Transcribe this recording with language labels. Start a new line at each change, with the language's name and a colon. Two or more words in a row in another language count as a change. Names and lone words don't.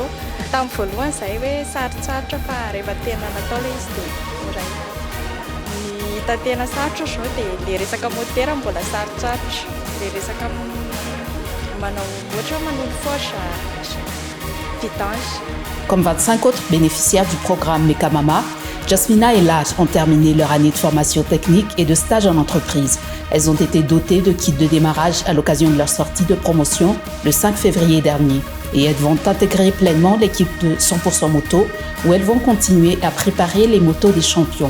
Malagasy: Tamin'ny voalohany izay hoe sarotsarotra fa rehefa tena natao le izy dia mora. Ny hita tena sarotra zao dia le resaka motera mbola sarotsarotra. Le resaka manao ohatra manolo
French: foche, vidange. Comme 25 autres bénéficiaires du programme Mekamama, Jasmina et Laj ont terminé leur année de formation technique et de stage en entreprise. Elles ont été dotées de kits de démarrage à l'occasion de leur sortie de promotion le 5 février dernier. Et elles vont intégrer pleinement l'équipe de 100% moto où elles vont continuer à préparer les motos des champions.